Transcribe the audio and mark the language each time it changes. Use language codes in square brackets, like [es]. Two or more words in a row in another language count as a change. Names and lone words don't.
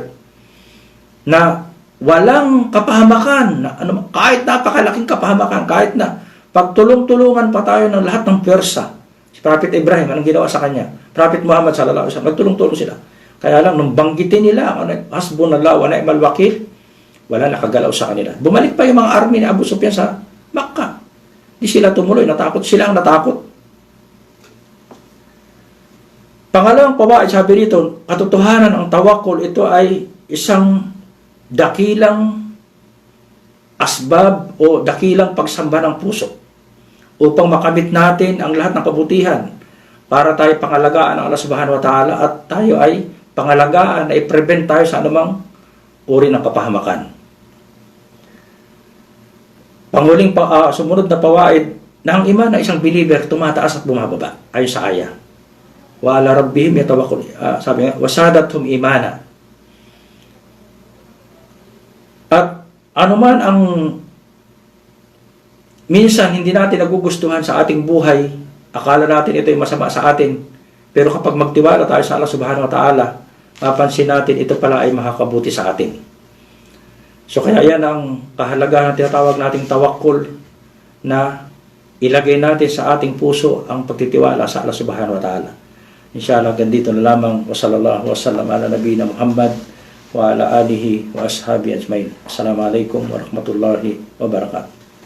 [tl] Na walang kapahamakan, kahit napakalaking kapahamakan, kahit na pagtulong-tulungan pa tayo ng lahat ng pwersa. Si Prophet Ibrahim, anong ginawa sa kanya? [ar] Prophet Muhammad صلى الله عليه وسلم, [tl] nagtulong-tulong sila. Kaya lang, nung banggitin nila, [ar] حسبنا الله ونعم الوكيل, [tl] wala nakagalaw sa kanila. Bumalik pa yung mga army ni Abu Sufyan sa Makkah. Di sila tumuloy, natakot. Sila ang natakot. Pangalawang pawaid, sabi rito, katotohanan ang tawakkul, ito ay isang dakilang asbab o dakilang pagsamba ng puso upang makamit natin ang lahat ng kabutihan para tayo pangalagaan ng Allah [ar] سبحانه وتعالى [tl] at tayo ay pangalagaan na i-prevent tayo sa anumang uri ng kapahamakan. Panguling sumunod na pawaid na ang iman ng isang believer tumataas at bumababa ayon sa aya. [ar] وعلى ربهم يتوكل. [tl] Sabi nga, [ar] وزادتهم إيمانا. [tl] At anuman ang minsan hindi natin nagugustuhan sa ating buhay, akala natin ito ay masama sa atin, pero kapag magtiwala tayo sa Allah [ar] سبحانه وتعالى, [tl] mapansin natin ito pala ay makakabuti sa atin. So kaya yan ang kahalagahan na tinatawag nating tawakkul, na ilagay natin sa ating puso ang pagtitiwala sa Allah [ar] سبحانه وتعالى. [tl] Inshallah, ganito na lamang. [ar] وصلى الله وسلم على نبينا محمد وعلى آله وأصحابه أجمعين. السلام عليكم ورحمة الله وبركاته.